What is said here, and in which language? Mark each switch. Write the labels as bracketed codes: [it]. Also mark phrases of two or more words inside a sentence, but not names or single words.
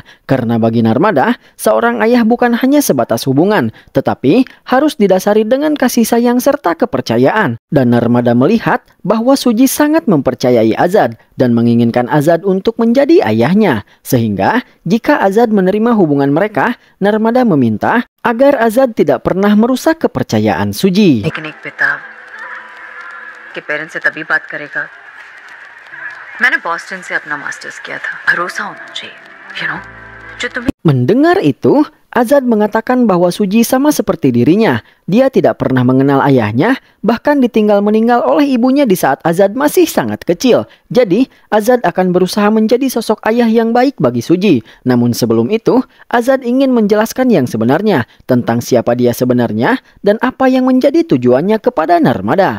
[id] Karena bagi Narmada, seorang ayah bukan hanya sebatas hubungan, tetapi harus didasari dengan kasih sayang serta kepercayaan. Dan Narmada melihat bahwa Suji sangat mempercayai Azad dan menginginkan Azad untuk menjadi ayahnya. Sehingga jika Azad menerima hubungan mereka, Narmada meminta agar Azad tidak pernah merusak kepercayaan Suji. [hi] लेकिन एक पिता के पेरेंट्स से तभी बात करेगा। मैंने बॉस्टन से अपना मास्टर्स किया था। भरोसा होना चाहिए, [en] you know? [hi] जो तुम्हें [id] Mendengar itu, Azad mengatakan bahwa Suji sama seperti dirinya. Dia tidak pernah mengenal ayahnya, bahkan ditinggal meninggal oleh ibunya di saat Azad masih sangat kecil. Jadi, Azad akan berusaha menjadi sosok ayah yang baik bagi Suji. Namun sebelum itu, Azad ingin menjelaskan yang sebenarnya tentang siapa dia sebenarnya dan apa yang menjadi tujuannya kepada Narmada.